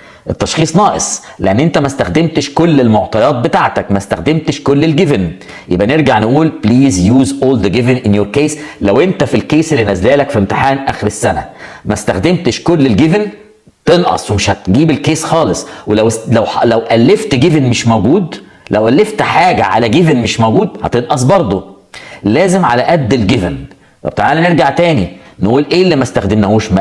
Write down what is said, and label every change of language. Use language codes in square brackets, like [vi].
[ar] التشخيص ناقص لان انت ما استخدمتش كل المعطيات بتاعتك، ما استخدمتش كل الجيفن. يبقى نرجع نقول [en] please use all the given in your case. [ar] لو انت في الكيس اللي نازله لك في امتحان اخر السنه ما استخدمتش كل الجيفن تنقص ومش هتجيب الكيس خالص. ولو الفت جيفن مش موجود، لو الفت حاجه على جيفن مش موجود هتنقص برضه. لازم على قد الجيفن. طب تعالى نرجع تاني نقول ايه اللي ما استخدمناهوش.